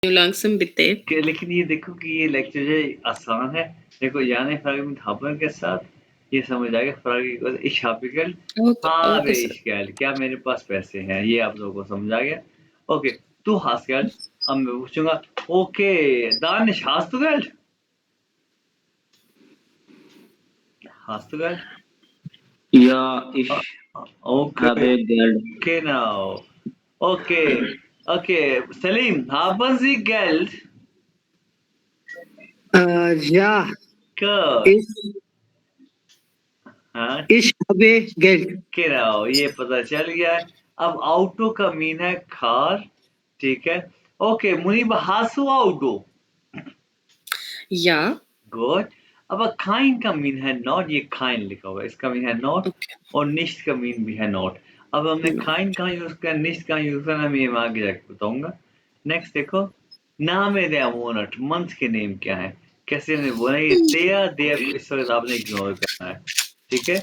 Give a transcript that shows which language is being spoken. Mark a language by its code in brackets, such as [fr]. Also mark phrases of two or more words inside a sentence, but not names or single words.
[de] langsam bitte. [ur] لیکن یہ دیکھو کہ یہ لیکچر جو ہے آسان ہے. دیکھو یعنی [de] Frage mit haben [ur] کے ساتھ یہ سمجھ آ گیا [de] Frage ich habe Geld, habe [en] Okay, sir. [de] ich Geld, [ur] کیا میرے پاس پیسے ہیں، یہ آپ لوگوں کو سمجھ آ گیا۔ اوکے, [de] du hast Geld, [ur] اب میں پوچھوں گا اوکے Danish, [de] hast du Geld? Hast du Geld? Ja, ich [en] Okay, [de] habe Geld. genau. [en] Okay, okay, [de] Salim, haben Sie Geld? Ja, Klar. हाँ ich habe Geld. genau, [ur] یہ پتہ چل گیا ہے۔ اب auto کا مین ہے کار، ٹھیک ہے. اوکے منیب, [de] hast du Auto? Ja. [ur] گڈ۔ اب kein کا مین ہے ناٹ، یہ kein لکھا ہوا ہے، اس کا مین ہے ناٹ [en] Okay. [ur] اور nicht کا مین بھی ہے ناٹ۔ اب ہم نے kein کہاں یوز کیا، nicht کہاں یوز کرنا، میں یہ آگے جا کے بتاؤں گا. نیکسٹ دیکھو، نام ہے [de] der Monat, [ur] منتھ کے نیم کیا ہے، کیسے ہم نے بولا یہ der کو اس وقت آپ نے اگنور کرنا ہے، ٹھیک ہے.